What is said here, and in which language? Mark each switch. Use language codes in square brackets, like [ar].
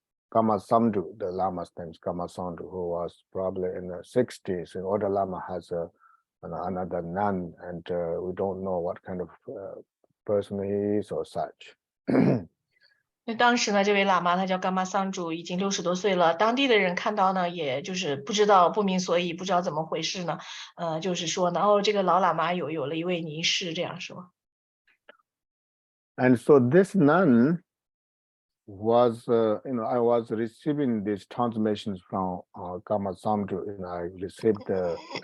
[en] Kama Samdu, the Lama's name is Kama Samdu, who was probably in the 60s, and older Lama has another nun, and we don't know what kind of person he is or such. [zh] 那当时呢，这位喇嘛他叫伽玛桑主，已经60多岁了。当地的人看到呢，也就是不知道不明所以，不知道怎么回事呢。就是说呢，这个老喇嘛有了一位尼师，这样说。 [en] And so this nun was, I was receiving these transmissions from Kama Samdru, I received the